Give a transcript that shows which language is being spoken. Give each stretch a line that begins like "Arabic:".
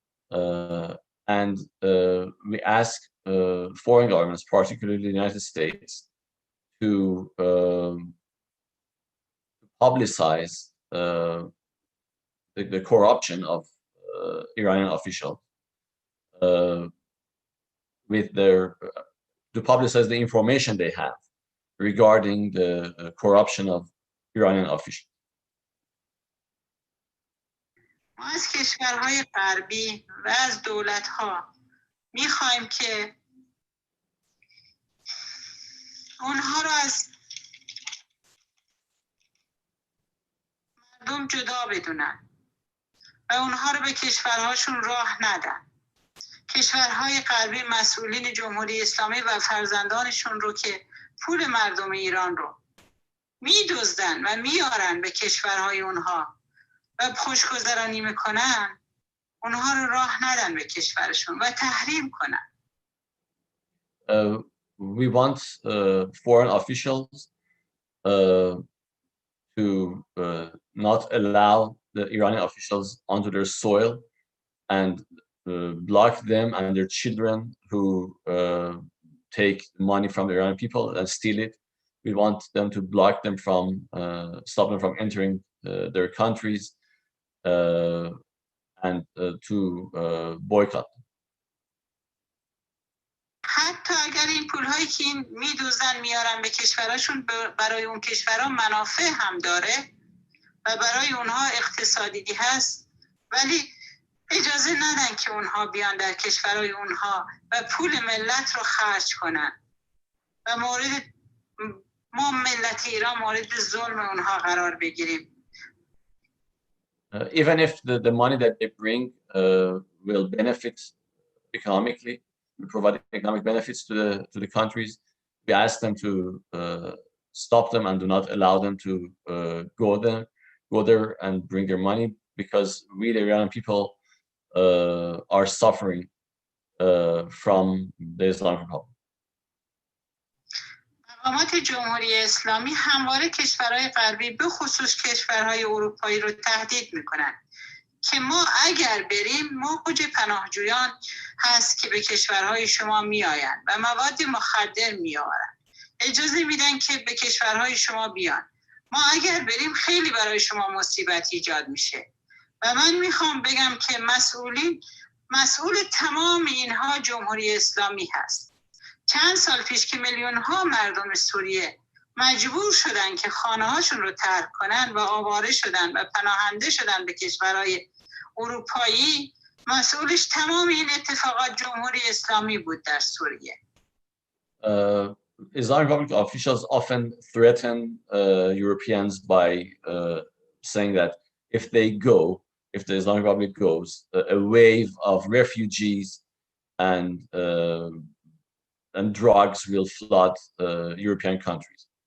English: And we ask foreign governments, particularly the United States, to publicize the corruption of Iranian officials to publicize the information they have regarding the corruption of Iranian officials.
Persian: ما از کشورهای غربی و از دولت‌ها می‌خوایم که اونها را از مردم جدا بدونن و اونها رو به کشورهاشون راه ندن. کشورهای غربی مسئولین جمهوری اسلامی و فرزندانشون رو که پول مردم ایران رو میدزدن و میارن به کشورهای اونها و خوشگذرانی میکنن، اونها رو راه ندن به کشورشون و تحریم کنن.
English: We want foreign officials to not allow the Iranian officials onto their soil and block them and their children who take money from the Iranian people and steal it. We want them to block them from, stop them from entering their countries and to boycott.
Persian: حتی اگر این پولهایی که این میدوزن میارن به کشورشون برای اون کشورها منافع هم داره و برای اونها اقتصادی هست، ولی اجازه ندن که اونها بیان در کشورهای اونها و پول ملت رو خرج کنن و ما ملت ایران مورد ظلم اونها قرار بگیریم.
English: Even if the money that they bring will benefit economically, provide economic benefits to the countries, we ask them to stop them and do not allow them to go there and bring their money, because we, the Iranian people, are suffering from the Islamic Republic.
Persian: مقامات جمهوری اسلامی همواره کشورهای غربی به خصوص کشورهای اروپایی رو تهدید میکنن که ما اگر بریم موج پناهجویان هست که به کشورهای شما میآیند و مواد مخدر میآورند. اجازه میدن که به کشورهای شما بیان. ما اگر بریم خیلی برای شما مصیبت ایجاد میشه و من میخوام بگم که مسئول تمام اینها جمهوری اسلامی هست. چند سال پیش که میلیون ها مردم سوریه مجبور شدن که خانه هاشون رو ترک کنن و آواره شدن و پناهنده شدن به کشورهای اروپایی، مسئولش تمام این اتفاقات جمهوری اسلامی بود در سوریه.
English: Islamic Republic officials often threaten Europeans by saying that if the Islamic Republic goes, a wave of refugees and drugs will flood European countries.